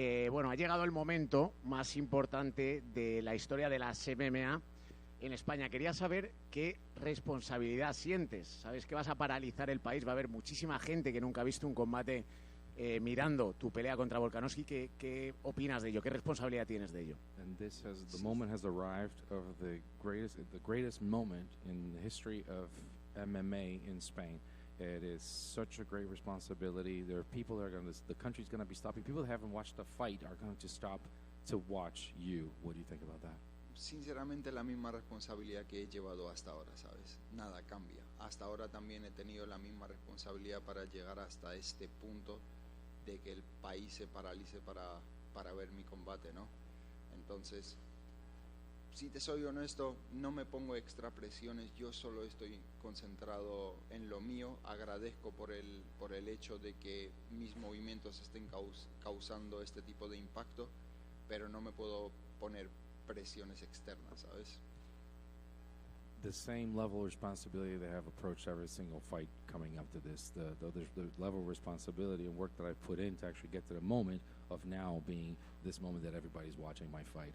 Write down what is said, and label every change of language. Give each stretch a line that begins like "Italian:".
Spanish: Bueno, ha llegado el momento más importante de la historia de las MMA en España. Quería saber qué responsabilidad sientes. Sabes que vas a paralizar el país. Va a haber muchísima gente que nunca ha visto un combate mirando tu pelea contra Volkanovski. ¿Qué opinas de ello? ¿Qué responsabilidad tienes de ello?
English: And the moment has arrived of the greatest moment in the history of MMA in Spain. It is such a great responsibility. There are people that the country's going to be stopping. People that haven't watched the fight are going to stop to watch you. What do you think about that?
Spanish: Sinceramente, la misma responsabilidad que he llevado hasta ahora, ¿sabes? Nada cambia. Hasta ahora también he tenido la misma responsabilidad para llegar hasta este punto de que el país se paralice para ver mi combate, ¿no? Entonces, si te soy honesto, no me pongo extra presiones, yo solo estoy concentrado en lo mío. Agradezco por el hecho de que mis movimientos estén causando este tipo de impacto, pero no me puedo poner presiones externas, ¿sabes?
English: The same level of responsibility that I have approached every single fight coming up to this, the level of responsibility and work that I put in to actually get to the moment of now being this moment that everybody's watching my fight.